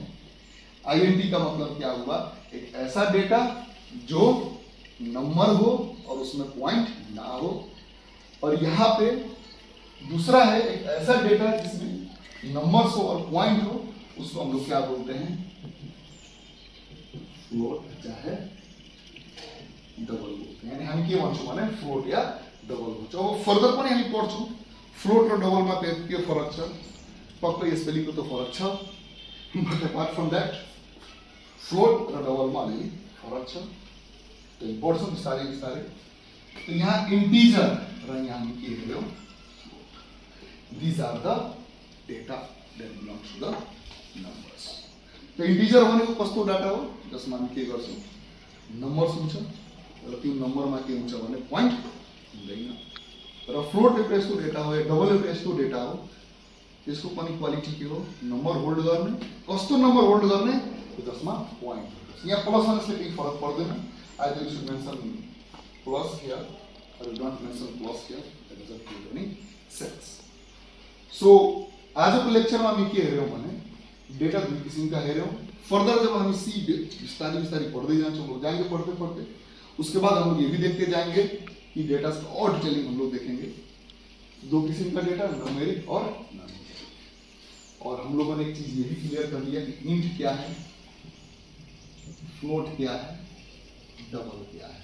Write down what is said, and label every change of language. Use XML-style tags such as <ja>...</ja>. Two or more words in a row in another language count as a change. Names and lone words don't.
<hi>INT का मतलब क्या हुआ, एक ऐसा डेटा जो नंबर हो और उसमें पॉइंट ना हो, और यहाँ पे दूसरा है एक ऐसा डेटा जिसमें नंबर्स हो और पॉइंट हो, उसको हम लोग क्या बोलते हैं, फ्लोट चाहे डबल बोलते हैं।</hi> <ne>यानी हम के भन्छौं भने फ्लोट या डबल भन्छौं। अब फर्दर पनि हामी पढ्छौं फ्लोट र डबलमा के फरक छ, पक्कै स्पेलिङको त फरक छ,</ne> <en>but apart from that</en> <ne>फ्लोट र डबलमा अलि फरक छ। तो पढ्छौं बिस्तारै बिस्तारै। तो यहाँ इंटीजर र यहाँ हामी के हेर्यौं,</ne> <en>these are the data that belongs to the numbers।</en> <ne>तो इंटीजर भनेको कस्तो डाटा हो, जसमा हामी के गर्छौं, नम्बर्स हुन्छ र त्यो नम्बरमा के हुन्छ भने पॉइन्ट हुँदैन। र फ्लोट एउटा यस्तो डेटा हो, डबल एउटा यस्तो डेटा हो, त्यसको पनि क्वालिटी के हो, नम्बर होल्ड गर्ने, कस्तो नम्बर होल्ड गर्ने, जसमा पॉइन्ट हुन्छ। यहाँ प्लस माइनसले केही फरक पर्दैन,</ne> <en>either you should mention plus here or you don't mention plus here, that doesn't make any sense।</en> <ne>So आजको लेक्चरमा हामी के हेर्यौं भने डेटा दुई</ne> <hi>किस्म का है रहे हो। फर्दर जब हम इसी विस्तारी पढ़ते जाएंगे पढ़ते पढ़ते, उसके बाद हम लोग ये भी देखते जाएंगे कि डेटा का और डिटेलिंग हम लोग देखेंगे। दो किस्म का डेटा, न्यूमेरिक और नॉन। और हम लोगों ने एक चीज ये भी क्लियर कर लिया कि इंट क्या है, फ्लोट क्या है, डबल क्या है।</hi>